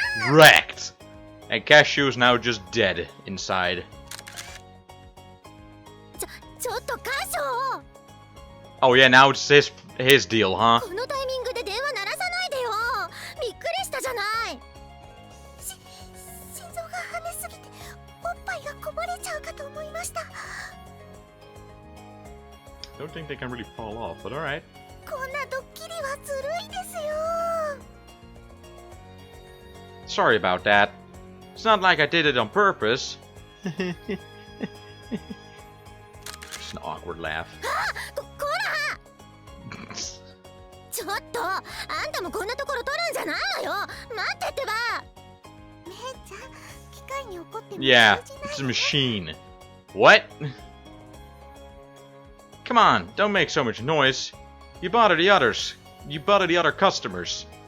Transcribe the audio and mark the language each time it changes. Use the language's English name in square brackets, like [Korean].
[English] Wrecked! And cashew is now just dead inside. [Japanese] ちょっとカショ [English] Oh yeah, now it's his deal, huh? [Japanese] このタイミングで電話鳴らさないでよ。びっくりしたじゃない。心臓が跳ねすぎておっぱいがこぼれちゃうかと思いました。 [English] Don't think they can really fall off, but alright. [Japanese] こんなドッキリはずるいですよ。 [English] Sorry about that. It's not like I did it on purpose. Just an awkward laugh. [Japanese] こらちょっとあんたもこんなところ撮るんじゃないわよ。待ってってば。姉ちゃん機械に怒っても [English] Yeah, [Japanese] 通じない [English] it's a machine. What? Come on, don't make so much noise. You bother the others. You bother the other customers.